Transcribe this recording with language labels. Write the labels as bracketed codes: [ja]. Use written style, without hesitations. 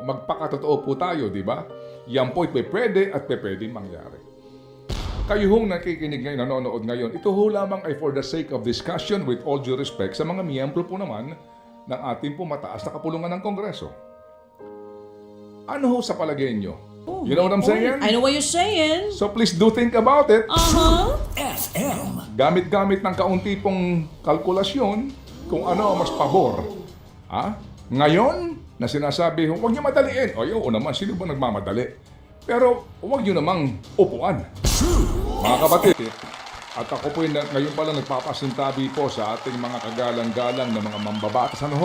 [tl] Magpakatotoo po tayo, di ba? Yan po'y pwede at pwede mangyari. Kayo hong nakikinig ngayon, nanonood ngayon, ito ho lamang ay [en] for the sake of discussion with all due respect [tl] sa mga miyembro po naman ng ating po mataas na kapulungan ng Kongreso. Ano ho sa palagay nyo? [en] You know what I'm saying? I know what you're saying. So please do think about it. FM. [tl] Gamit-gamit ng kaunti pong kalkulasyon kung ano ang mas pabor. Ngayon, na sinasabi, huwag niyo madaliin. O naman, sino ba nagmamadali? Pero huwag niyo namang upuan. Mga kapatid, at ako po ngayon pala nagpapasintabi po sa ating mga kagalang-galang na mga mambabatas.